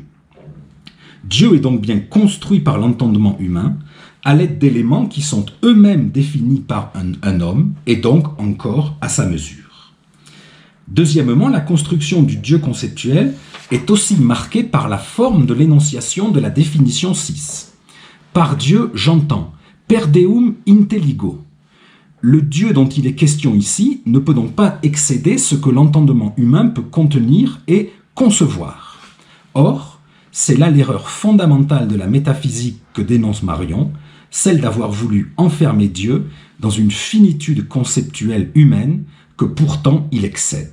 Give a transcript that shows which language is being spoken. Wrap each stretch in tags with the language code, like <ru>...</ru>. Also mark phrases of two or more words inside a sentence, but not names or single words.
<fr>Dieu est donc bien construit par l'entendement humain à l'aide d'éléments qui sont eux-mêmes définis par un homme et donc encore à sa mesure. Deuxièmement, la construction du Dieu conceptuel est aussi marquée par la forme de l'énonciation de la définition 6. Par Dieu, j'entends.</fr> <la>Per Deum intelligo.</la> <fr>Le Dieu dont il est question ici ne peut donc pas excéder ce que l'entendement humain peut contenir et concevoir. Or, c'est là l'erreur fondamentale de la métaphysique que dénonce Marion, celle d'avoir voulu enfermer Dieu dans une finitude conceptuelle humaine que pourtant il excède.</fr>